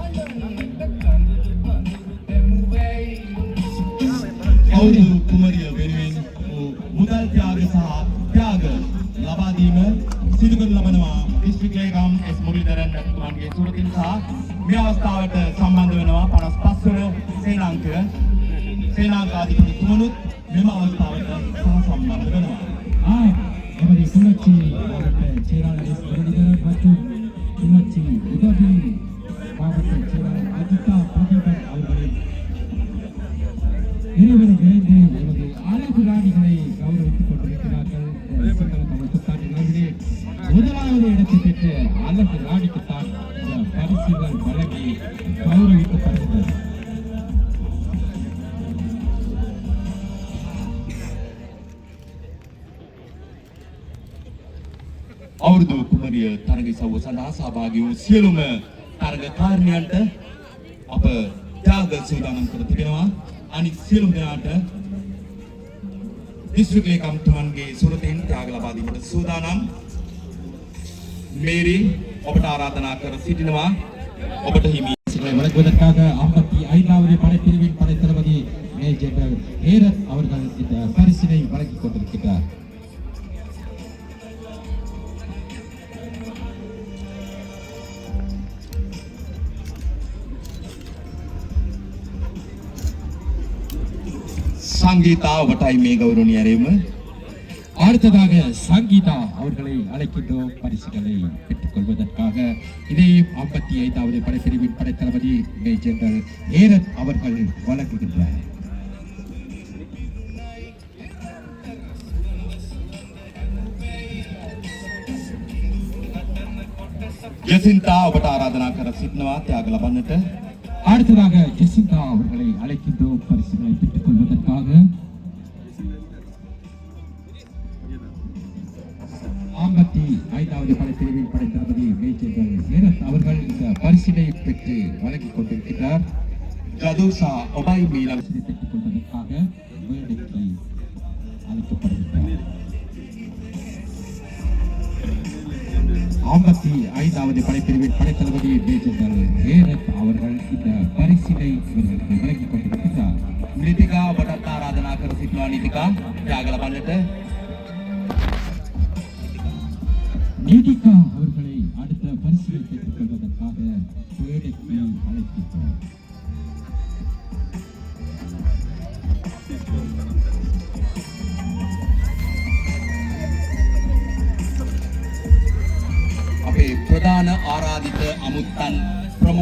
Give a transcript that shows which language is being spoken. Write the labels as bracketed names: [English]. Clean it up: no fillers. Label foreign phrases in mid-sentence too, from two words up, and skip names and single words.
[Sinhala] අවුරුදු කුමරිය වෙනුවෙන් මුදල් ත්‍යාග ලබා දීම සිදු කරන ලබනවා. දිස්ත්‍රික් ලේකම් එස් මුරලිදරන් මැතිතුමන්ගේ සුරතින් සහ මේ අවස්ථාවට සම්බන්ධ වෙනවා 55 වන සේනාංකාධිපති තුමනුත් මෙම අවස්ථාවට සම්බන්ධ වෙනවා. [Tamil] எமது கிளிநொச்சி மாவட்ட செயலாளர் எஸ் முரளிதரன் மற்றும் கிளிநொச்சி உதவி மாவட்ட செயலாளர் அஜிதா பிரதீபன் அவர்களின் இருவரும் இணைந்து எமது அழகு ராணி பெற்றுக் கொண்டிருக்கிறார்கள். சிங்கள தமிழ் புத்தாண்டு விழாவிலே முதலாவது இடத்தை பெற்ற அழகு ராணிக்குத்தான் இந்த பரிசுகள் வழங்கி கௌரவிக்கப்படுகிறது. [Sinhala] අවුරුදු කුමරිය තරග සව්ව සඳහා සහභාගී වූ සියලුම තරගකාරණයන්ට අප ත්‍යාග සූදානම් කර තිබෙනවා. අනිත් සියලුම දෙනාට දිස්ත්‍රික් ලේකම්තුමන්ගේ සුරතෙන් ත්‍යාග ලබා දීමට සූදානම්. මේරි ඔබට ආරාධනා කර සිටිනවා. ඔබට හිමි [Tamil] பரிசுகளை வழங்குவதற்காக 55வது படைப்பிரிவின் படைத்தளபதி மேஜர் ஏரத் அவர்கள் இந்த பரிசினை வழங்கிக் கொண்டிருக்கிறார். [Sinhala] සංගීතා ඔබටයි මේ ගෞරවනීය ඇරයුම. [Tamil] அடுத்ததாக சங்கீதா அவர்களை அழைக்கின்றோம் பரிசுகளை பெற்றுக் கொள்வதற்காக. இதே 55வது படைப்பிரிவின் படைத்தளபதி மேஜர் ஏரத் அவர்கள் வழங்குகின்றனர். [Sinhala] ජසින්තා ඔබට ආරාධනා කර සිටිනවා ත්‍යාග ලබන්නට. [Tamil] அடுத்ததாக ஜெசிந்தா அவர்களை அழைக்கின்றோம் பரிசுகளை பெற்றுக் கொள்வதற்காக. 55வது படைப்பிரிவின் படைத்தளபதி மேஜர் ஏரத் அவர்கள் இந்த பரிசினை பெற்று வழங்கிக் கொண்டிருக்கிறார். [Sinhala] ජදුසා ඔබයි මීළඟ [Tamil] பரிசினை பெற்றுக் கொள்வதற்காக மேடைக்கு அழைக்கப்படுகின்றார். 55வது படைப்பிரிவின் படைத்தளபதி மேஜர் ஏரத் அவர்கள் இந்த பரிசினை இவர்களுக்கு வழங்கிக் கொண்டிருக்கிறார். [Sinhala] නිතිකා ඔබටත් ආරාධනා කර සිටිනවා. නිතිකා ත්‍යාග ලබන්නට. [Tamil] நீதிகா அவர்களை அடுத்த பரிசினை பெற்றுக் கொள்வதற்காக மேடைக்கு அழைக்கின்றோம். [Sinhala] අපේ ප්‍රධාන ආරාධිත අමුත්තන් ප්‍රමුඛ